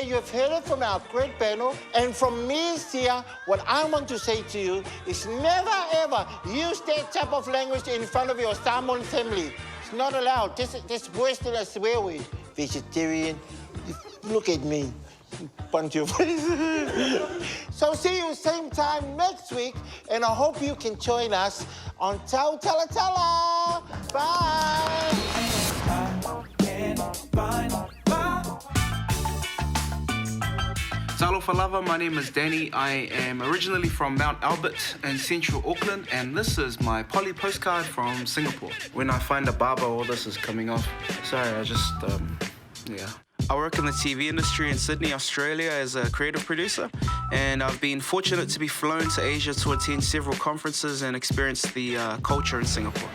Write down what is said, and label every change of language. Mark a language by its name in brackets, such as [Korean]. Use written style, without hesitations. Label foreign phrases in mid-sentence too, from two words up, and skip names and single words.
[English] You have heard it from our great panel. And from me, Sia, what I want to say to you is never, ever use that type of language in front of your Samoan family. It's not allowed. This worse than a swear word. Vegetarian. Look at me. punch your face. So see you same time next week, and I hope you can join us on Aunty Tala. Bye. [Samoan] Talo for lava, [English] my name is Danny. I am originally from Mount Albert in central Auckland, and this is my poly postcard from Singapore. When I find a barber, all this is coming off. Sorry, I just, yeah. I work in the TV industry in Sydney, Australia as a creative producer, and I've been fortunate to be flown to Asia to attend several conferences and experience the culture in Singapore.